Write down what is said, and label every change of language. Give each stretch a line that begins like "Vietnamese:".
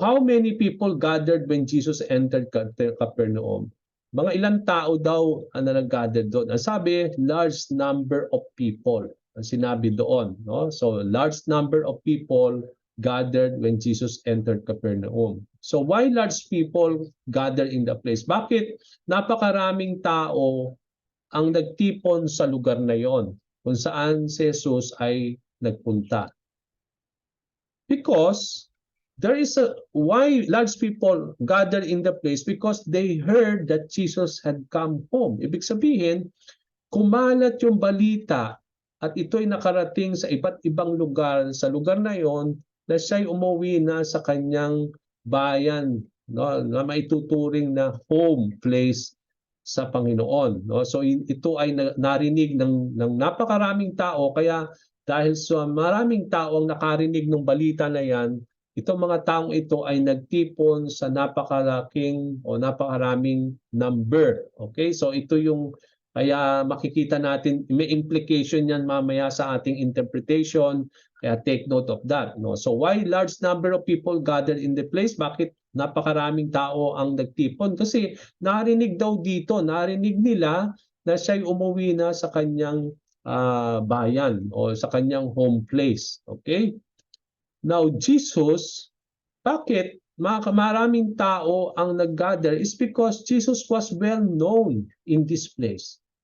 English: How many people gathered when Jesus entered Capernaum?
Filipino: Mga ilang tao daw ang nag-gather doon. Ang sabi,
English: large number of people.
Filipino: Ang sinabi doon, no?
English: So, large number of people gathered when Jesus entered Capernaum. So, why large people gathered in the place?
Filipino: Bakit napakaraming tao ang nagtipon sa lugar na yon kung saan si Jesus ay nagpunta?
English: Because there is a why large people gathered in the place, because they heard that Jesus had come home.
Filipino: Ibig sabihin, kumalat yung balita at ito'y nakarating sa iba't ibang lugar, sa lugar na yon, na siya'y umuwi na sa kanyang bayan, no, na maituturing na home place sa Panginoon, no? So ito ay narinig ng napakaraming tao, kaya dahil sa maraming tao ang nakarinig ng balita na yan, itong mga taong ito ay nagtipon sa napakalaking o napakaraming number. Okay? So ito yung kaya makikita natin, may implication yan mamaya sa ating interpretation, kaya
English: take note of that.
Filipino: No?
English: So why large number of people gathered in the place?
Filipino: Bakit napakaraming tao ang nagtipon? Kasi narinig daw dito, narinig nila na siya'y umuwi na sa kanyang bayan o sa kanyang home place.
English: Okay? Now, Jesus,
Filipino: bakit maraming tao ang nag-gather
English: is because Jesus was well known in this place.